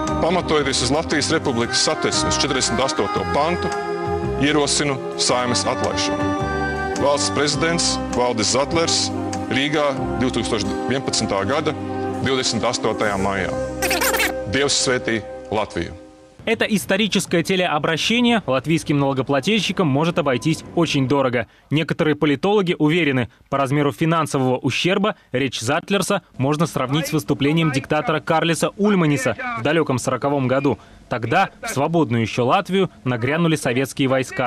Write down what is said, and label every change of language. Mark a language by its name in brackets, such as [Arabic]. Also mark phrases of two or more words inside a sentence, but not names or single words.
[Latvian] Pamatojoties uz Latvijas Republikas Satversmes 48. pantu, ierosinu Saeimas atlaišanu. Valsts prezidents Valdis Zatlers Rīgā 2011. gada 28. maijā. Dievs svētī Latviju! [Russian] Это историческое телеобращение латвийским налогоплательщикам может обойтись очень дорого. Некоторые политологи уверены, по размеру финансового ущерба речь Затлерса можно сравнить с выступлением диктатора Карлиса Ульманиса в далеком 1940 году. Тогда в свободную еще Латвию нагрянули советские войска.